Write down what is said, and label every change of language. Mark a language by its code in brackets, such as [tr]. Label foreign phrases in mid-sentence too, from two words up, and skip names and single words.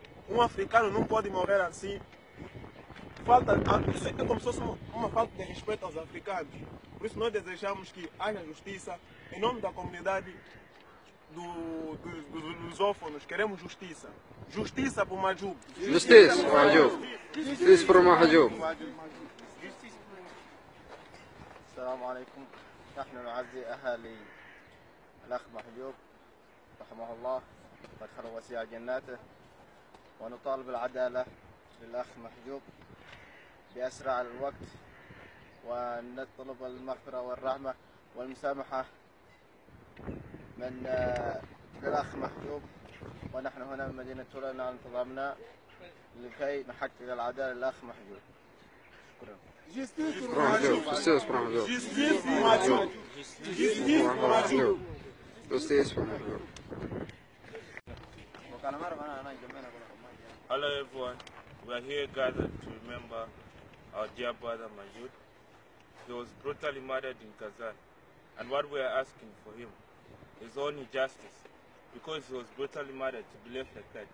[pt] Um africano não pode morrer assim. Isso é como se fosse uma falta de respeito aos africanos. Por isso nós desejamos que haja justiça. Em nome da comunidade dos lusófonos, queremos justiça. Justiça por Mahjoub. Justiça por Mahjoub. Justiça por Mahjoub. [ar] السلام عليكم. نحن نعزي أهالي الأخ محجوب رحمه الله وادخله وسيع جناته، ونطالب العدالة للأخ محجوب بأسرع الوقت، ونطلب المغفرة والرحمة والمسامحة من الأخ محجوب. ونحن هنا من مدينة تولى انتظمنا لكي نحقق العدالة للأخ محجوب. شكرا. [pt] Justiça por Mahjoub. Justiça por Mahjoub. Justiça por Mahjoub. [en] Hello everyone, we are here gathered to remember our dear brother Mahjoub. He was brutally murdered in Kazan, and what we are asking for him is only justice, because he was brutally murdered to be left like that.